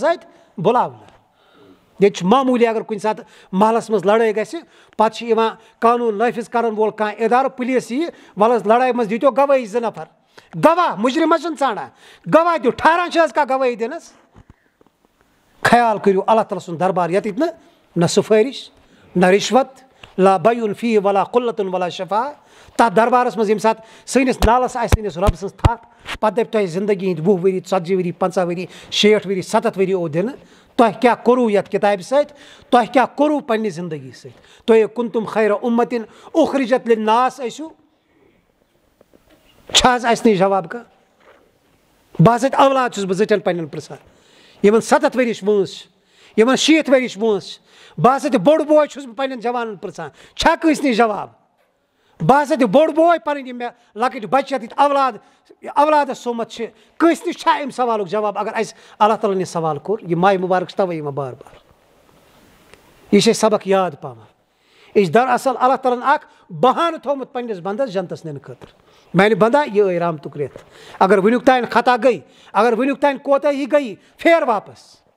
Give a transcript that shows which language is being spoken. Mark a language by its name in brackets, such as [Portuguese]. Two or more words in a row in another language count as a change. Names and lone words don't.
[Kashmiri] سۭتۍ بُلاونہٕ ییٚتہِ چھُ معموٗلی اگر کُنہِ ساتہٕ محلس منٛز لڑٲے گژھِ پتہٕ چھِ یِوان قانوٗن نٲفِظ کرن وول کانٛہہ اِدارٕ پُلیٖس یِیہِ وَلہٕ حظ لڑٲے منٛز دِتو گوٲہی 2 نفر گواہ مُجرِم حظ چھِنہٕ ژھانڈان گواہ دِیِو ٹھہران چھِ حظ کانٛہہ گوٲہی دِنس خیال کٔرِو اللہ تعالیٰ سُنٛد دربار ییٚتٮ۪تھ نہ سُفٲرِش نہ رِشوت [Arabic] لا بیُن فی ولا قُلتُن ولا شفا [Kashmiri] تتھ دربارس منٛز ییٚمہِ ساتہٕ سٲنِس نالس آسہِ سٲنِس رۄبہٕ سٕنٛز تھپھ پتہٕ دپہِ تۄہہِ زندگی ہٕنٛدۍ 20 ؤری 40 ؤری 50 ؤری 60 ؤری 70 ؤری او دِنہٕ تۄہہِ کیٛاہ کوٚروٕ یتھ کِتابہِ سۭتۍ تۄہہِ کیٛاہ کوٚروٕ پننہِ زندگی سۭتۍ تُہۍ [Arabic] کُنتُم خیرا اُمتِن اُخرجت لِلناس [Kashmiri] ٲسِو چھا حظ اسہِ نِش جواب کانٛہہ بہٕ ہسا اولاد چھُس بہٕ زِٹھٮ۪ن پننٮ۪ن پرژھان یمن 70 ؤرِش وٲنٛس چھِ یمن 60 ؤرِش وٲنٛس چھِ بہٕ ہسا تہِ بوٚڑ بوے چھُس بہٕ پننٮ۪ن جوانن پرژھان چھا کٲنٛسہِ نِش جواب بہٕ ہسا تہِ بوٚڑ بوے پنٕنۍ یِم مےٚ لۄکٕٹۍ بچہِ ییٚتہِ اولادس سومت چھِ کٲنٛسہِ نِش چھا امہِ سوالُک جواب اگر اسہِ اللہ تعالیٰ یہِ سوال کوٚر یہِ ماہِ مُبارک چھِ تَوَے یِوان بار بار یہِ چھِ أسۍ سبق یاد پاوان یہِ چھِ دراصل اللہ تعالیٰ ہن اکھ بہانہٕ تھوٚومُت پننِس بنٛدس جنتس نِنہٕ خٲطرٕ میانہِ بندا یہِ ٲے رحمتُک رٮ۪تھ اگر وٕنیُک تانۍ خطا گٔے اگر وٕنیُک تانۍ کوتٲہی گٔیی پھیر واپس